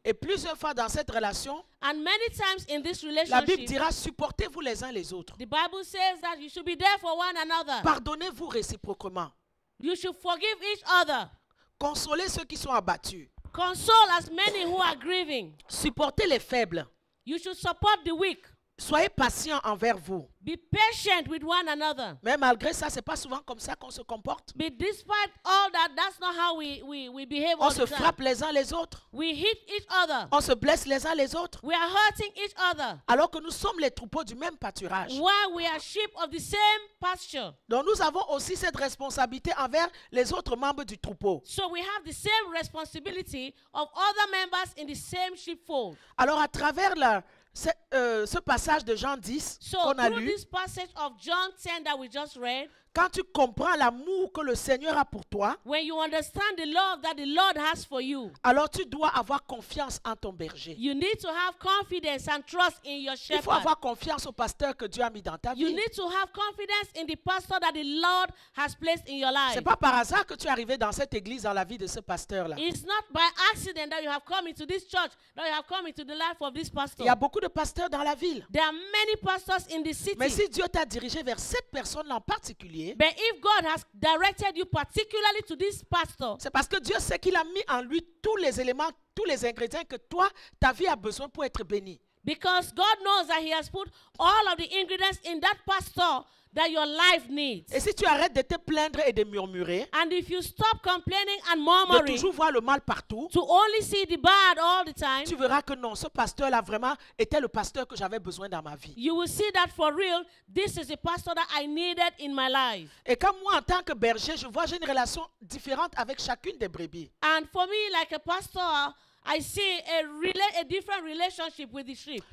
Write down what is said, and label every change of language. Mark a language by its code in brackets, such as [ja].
[fr] Et plusieurs fois dans cette relation, [en] And many times in this [fr] la Bible [en] relationship, [fr] dira supportez-vous les uns les autres. [en] the Bible says that you should be there for one another. [fr] Pardonnez-vous réciproquement. [en] You should forgive each other. [fr] Consolez ceux qui sont abattus. [en] Console as many who are grieving. [fr] Supportez les faibles. [en] You should support the weak. [fr] Soyez patients envers vous. [en] Be patient with one another. [fr] Mais malgré ça, ce n'est pas souvent comme ça qu'on se comporte. [en] But despite all that, that's not how we behave [fr] On [en] all [fr] se [en] the time. [fr] frappe les uns les autres. [en] We hit each other. [fr] On se blesse les uns les autres. [en] We are hurting each other. [fr] Alors que nous sommes les troupeaux du même pâturage. [en] While we are sheep of the same pasture. [fr] Donc nous avons aussi cette responsabilité envers les autres membres du troupeau. [en] So we have the same responsibility of other members in the same sheepfold. [fr] Alors à travers ce passage de Jean 10 [en] So [fr] qu'on a [en] through [fr] lu, [en] this passage of John 10 that we just read, [fr] Quand tu comprends l'amour que le Seigneur a pour toi, [en] when you understand the love that the Lord has for you, [fr] alors tu dois avoir confiance en ton berger. [en] you need to have confidence and trust in your [fr] Il faut [en] shepherd. [fr] avoir confiance au pasteur que Dieu a mis dans ta [en] You [fr] vie. [en] need to have confidence in the pastor that the Lord has placed in your life. [fr] C'est pas par hasard que tu es arrivé dans cette église, dans la vie de ce pasteur-là. [en] It's not by accident that you have come into this church, that you have come into the life of this pastor. [fr] Il y a beaucoup de pasteurs dans la ville. [en] There are many pastors in the city. [fr] Mais si Dieu t'a dirigé vers cette personne-là en particulier, [en] But if God has directed you particularly to this pastor, [fr] c'est parce que Dieu sait qu'il a mis en lui tous les éléments, tous les ingrédients que toi, ta vie a besoin pour être bénie. [en] because God knows that He has put all of the ingredients in that pastor that your life needs. [fr] Et si tu arrêtes de te plaindre et de murmurer, [en] And if you stop complaining and [fr] de [en] murmuring, [fr] toujours voir le mal partout, [en] to only see the bad all the time, [fr] tu verras que non, ce pasteur-là vraiment était le pasteur que j'avais besoin dans ma vie. [en] you will see that for real, this is the pastor that I needed in my life. [fr] Et comme moi, en tant que berger, je vois j'ai une relation différente avec chacune des brebis. [en] And for me, like a pastor, I see a different relationship with the sheep.